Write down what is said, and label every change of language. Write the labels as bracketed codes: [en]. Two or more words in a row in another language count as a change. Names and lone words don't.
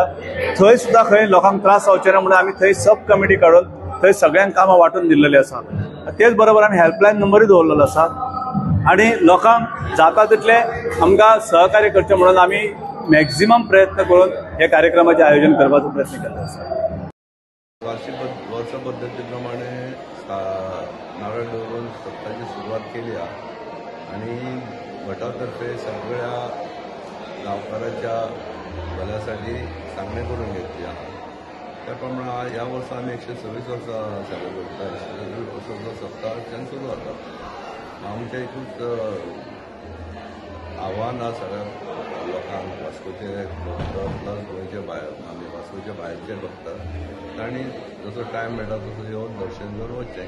[kok] थंय सुद्दां खंय लोकांक त्रास जावचे ना म्हणून आमी थंय सब कमिटी काडून थंय सगळ्यांक कामां वांटून दिल्लेली आसा. तेच बरोबर आमी हेल्पलायन नंबरूय दवरलेलो आसा आणि लोकांक जाता तितले आमकां सहकार्य करचें म्हणून आमी मॅक्झिमम प्रयत्न करून हे कार्यक्रमाचे आयोजन करपाचो प्रयत्न केल्लो आसा. [mr] वार्षिक वर्ष पद्धतीप्रमाणे नारळ दवरून सप्ताची सुरुवात केली आहे आणि गटातर्फे सगळ्या गावकाराच्या भल्यासाठी सांगणे करून घेतली आहे. [kok] त्या प्रमाणे ह्या वर्सा आमी 126 वर्सां सेलिब्रेट करता. 126 वर्साचो सप्ताह सुरू जाता. आमचें एकूच आव्हान आसा सगळ्या लोकांक वास्कोचे भक्त प्लस गोंयचे भायर आमी वास्कोचे भायरचे भक्त तांणी जसो टायम मेळटा तसो येवन दर्शन घेवन वचचें.